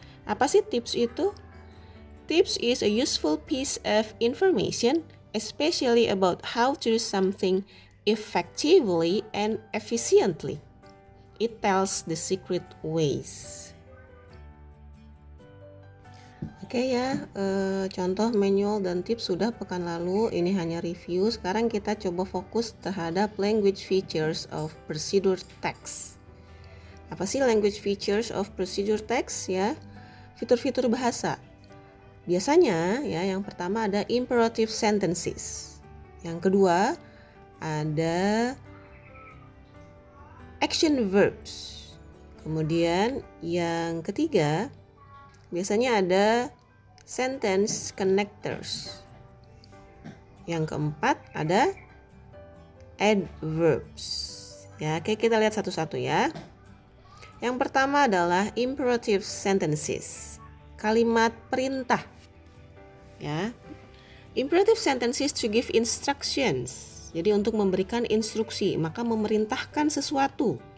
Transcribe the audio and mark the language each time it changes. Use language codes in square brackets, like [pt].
[id] Apa sih tips itu? [en] Tips is a useful piece of information, especially about how to do something effectively and efficiently. It tells the secret ways. [id] Oke ya, contoh manual dan tips sudah pekan lalu, ini hanya review. Sekarang kita coba fokus terhadap language features of procedure text. Apa sih language features of procedure text ya? Fitur-fitur bahasa. Biasanya ya, yang pertama ada imperative sentences. Yang kedua ada action verbs. Kemudian yang ketiga biasanya ada sentence connectors. Yang keempat ada adverbs. Ya, oke, kita lihat satu-satu ya. Yang pertama adalah imperative sentences. Kalimat perintah. Ya. [en] Imperative sentences to give instructions. [id] Jadi untuk memberikan instruksi, maka memerintahkan sesuatu.